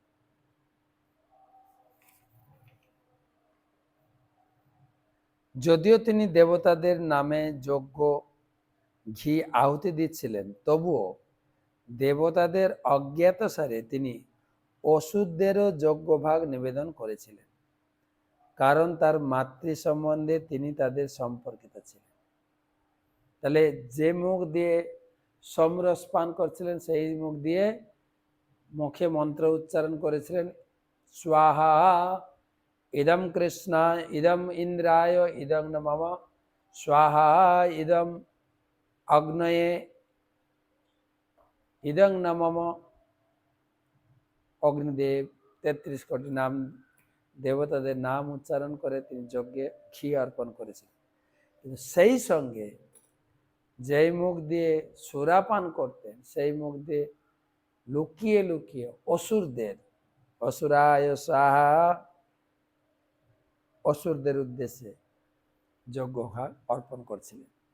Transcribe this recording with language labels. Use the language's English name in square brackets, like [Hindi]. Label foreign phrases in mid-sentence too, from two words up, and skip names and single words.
[Bangla] যদিও তিনি দেবতাদের নামে যজ্ঞ ঘি আহুতি দিচ্ছিলেন, তবুও দেবতাদের অজ্ঞাতসারে তিনি অসুরদেরও যজ্ঞভাগ নিবেদন করেছিলেন, কারণ তার মাতৃ সম্বন্ধে তিনি তাদের সম্পর্কিত ছিলেন। তাহলে যে মুখ দিয়ে সমরস পান করছিলেন, সেই মুখ দিয়ে মুখে মন্ত্র উচ্চারণ করেছিলেন, [Sanskrit] স্বাহা ইদম কৃষ্ণ ইদম ইন্দ্রায় ইদম নমঃ, স্বাহা ইদম অগ্নয়ে ইদং নমঃ। [Bangla] অগ্নিদেব 33 কোটি নাম, দেবতাদের নাম উচ্চারণ করে তিনি যজ্ঞে ঘি অর্পণ করেছিলেন। কিন্তু সেই সঙ্গে যেই মুখ দিয়ে সুরাপান করতেন, সেই মুখ দিয়ে লুকিয়ে লুকিয়ে অসুরদের, [Sanskrit] অসুরায় সাহা, [Bangla] অসুরদের উদ্দেশ্যে যজ্ঞ ভাগ অর্পণ করছিলেন।